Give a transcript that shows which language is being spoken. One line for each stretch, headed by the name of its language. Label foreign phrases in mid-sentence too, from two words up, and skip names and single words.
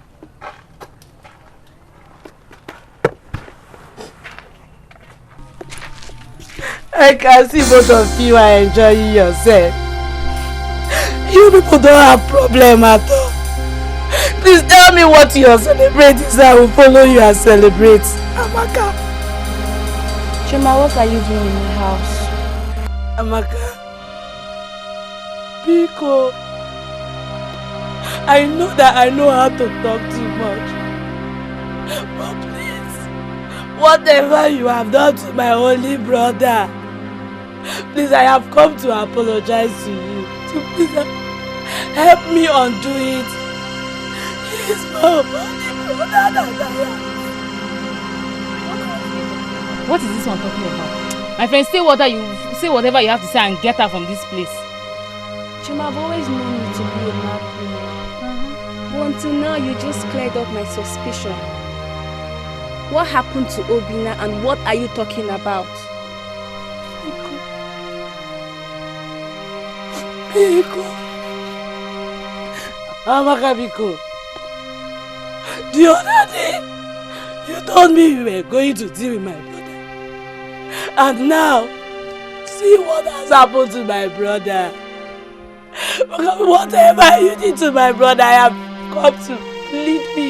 English: I can see both of you are enjoying yourself. You people don't have problem at all. Please tell me what you are celebrating so I will follow you and celebrate. Amaka. Chima, what are you doing in my house? Amaka. Biko. I know that I know how to talk too much. But please, whatever you have done to my only brother, please, I have come to apologize to you. So please help me undo it. He is my only brother that I have. What is this one talking about? My friend, say whatever you have to say and get her from this place. Chima, I've always known you to be a mad woman. But until now, you just cleared up my suspicion. What happened to Obina and what are you talking about? Biko. Amaka Biko. The other day, you told me you were going to deal with my brother. And now, see what has happened to my brother. Whatever you did to my brother, I have come to plead me.